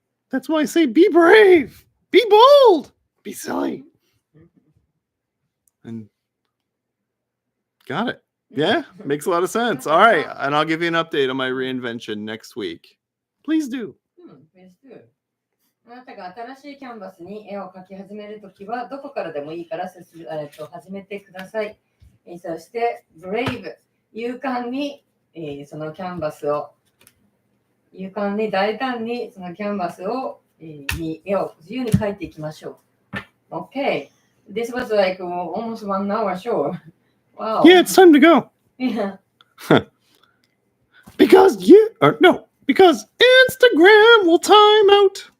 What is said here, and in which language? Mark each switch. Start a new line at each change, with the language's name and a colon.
English: That's why I say be brave, be bold, be silly. And got it. Yeah, makes a lot of sense. All right. And I'll give you an update on my reinvention next week. Please do. Please do.
Japanese: あなたが新しいキャンバスに絵を描き始めるときはどこからでもいいから始めてください。そして、brave、勇敢に、そのキャンバスを、勇敢に大胆にそのキャンバスを、に絵を自由に描いていきましょう。
English: Okay. This was like almost 1 hour show. Wow. Yeah, it's time to go. Yeah. Because Instagram will time out.